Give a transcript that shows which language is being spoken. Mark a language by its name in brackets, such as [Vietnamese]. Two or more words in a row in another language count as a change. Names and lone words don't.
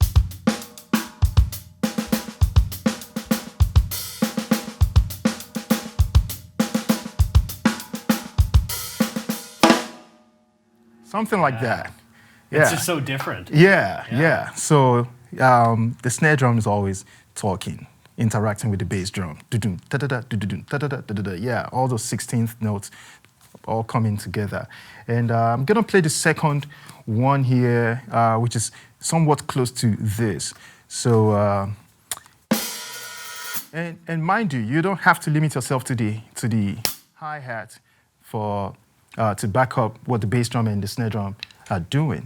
[English] Something like that. Yeah. It's just so different. Yeah. So the snare drum is always talking, interacting with the bass drum. Du-dum, da-da-da, du-du-dum, da-da-da, da-da-da. Yeah, all those 16th notes all coming together. And I'm going to play the second one here, which is somewhat close to this. So, and mind you don't have to limit yourself to the hi-hat to back up what the bass drum and the snare drum are doing.